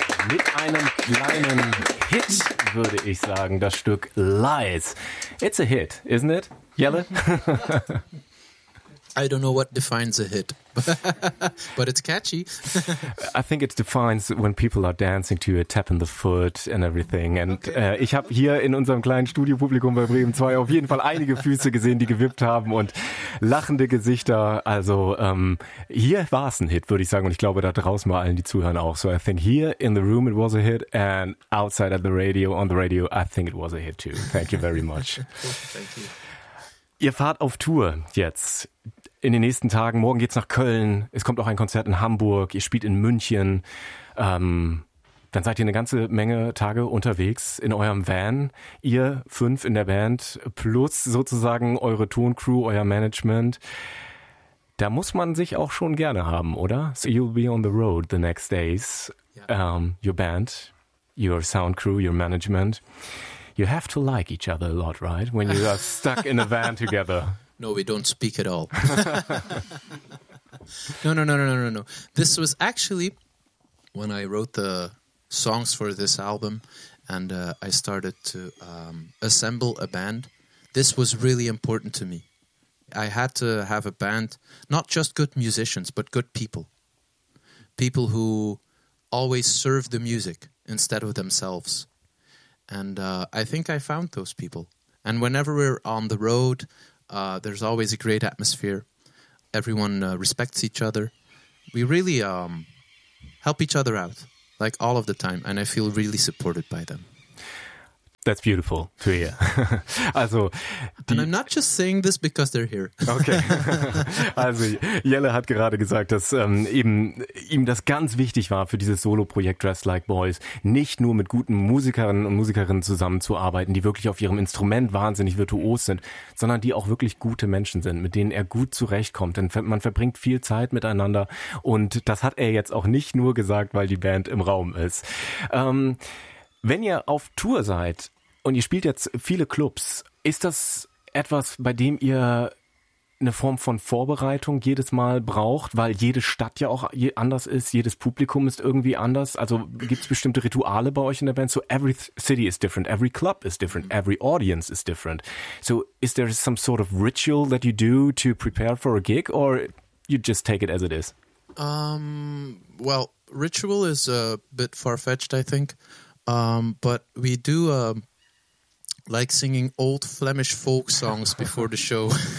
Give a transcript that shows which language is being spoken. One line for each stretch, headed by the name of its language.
German: Mit einem kleinen Hit, würde ich sagen, das Stück Lies.
English: It's a hit, isn't it, Jelle? I don't know what defines a hit, but it's catchy. I think it defines when people are dancing to a tap in the foot and everything. And okay.
German: Ich habe hier in unserem kleinen Studiopublikum bei Bremen 2 auf jeden Fall einige Füße gesehen, die gewippt haben und lachende Gesichter. Also hier war es ein Hit, würde ich sagen. Und ich glaube, da draußen mal allen, die zuhören, auch.
English: So I think here in the room it was a hit and outside at the radio, on the radio, I think it was a hit too. Thank you very much. Thank you.
German: Ihr fahrt auf Tour jetzt in den nächsten Tagen. Morgen geht's nach Köln. Es kommt auch ein Konzert in Hamburg. Ihr spielt in München. Dann seid ihr eine ganze Menge Tage unterwegs in eurem Van. Ihr 5 in der Band plus sozusagen eure Toncrew, euer Management. Da muss man sich auch schon gerne haben, oder?
English: So you'll be on the road the next days. Your band, your sound crew, your management. You have to like each other a lot, right? When you are stuck in a van together. No, we don't speak at all. No. This was actually when I wrote the songs for this album and I started to assemble a band. This was really important to me. I had to have a band, not just good musicians, but good people. People who always serve the music instead of themselves. And I think I found those people. And whenever we're on the road, there's always a great atmosphere. Everyone respects each other. We really help each other out, like all of the time. And I feel really supported by them. That's beautiful to hear. Also, and I'm not just saying this because they're here. Okay.
German: Also Jelle hat gerade gesagt, dass eben ihm das ganz wichtig war für dieses Solo-Projekt Dressed Like Boys, nicht nur mit guten Musikerinnen und Musikerinnen zusammenzuarbeiten, die wirklich auf ihrem Instrument wahnsinnig virtuos sind, sondern die auch wirklich gute Menschen sind, mit denen er gut zurechtkommt. Denn man verbringt viel Zeit miteinander und das hat er jetzt auch nicht nur gesagt, weil die Band im Raum ist. Wenn ihr auf Tour seid und ihr spielt jetzt viele Clubs, ist das etwas, bei dem ihr eine Form von Vorbereitung jedes Mal braucht, weil jede Stadt ja auch anders ist, jedes Publikum ist irgendwie anders? Also gibt es bestimmte Rituale bei euch in der Band?
English: So every city is different, every club is different, every audience is different. So is there some sort of ritual that you do to prepare for a gig or you just take it as it is? Well, ritual is a bit far-fetched, I think. But we do like singing old Flemish folk songs before the show.